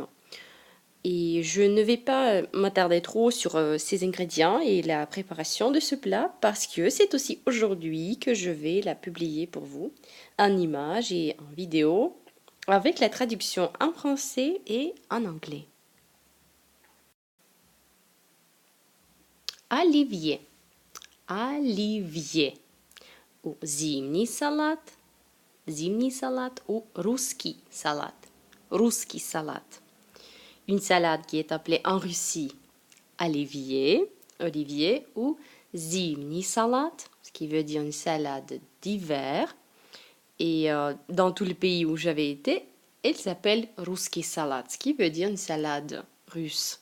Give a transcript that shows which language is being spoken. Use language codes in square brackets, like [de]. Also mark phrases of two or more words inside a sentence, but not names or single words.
[fr] Et je ne vais pas m'attarder trop sur ces ingrédients et la préparation de ce plat parce que c'est aussi aujourd'hui que je vais la publier pour vous en images et en vidéo avec la traduction en français et en anglais. [ru] Оливье. Оливье. Ou зимний салат. [fr] Zimni salade ou русский salade. Русский salade. Une salade qui est appelée en Russie Olivier ou zimni salade, ce qui veut dire une salade d'hiver. Et dans tout le pays où j'avais été, elle s'appelle русский salade, ce qui veut dire une salade russe.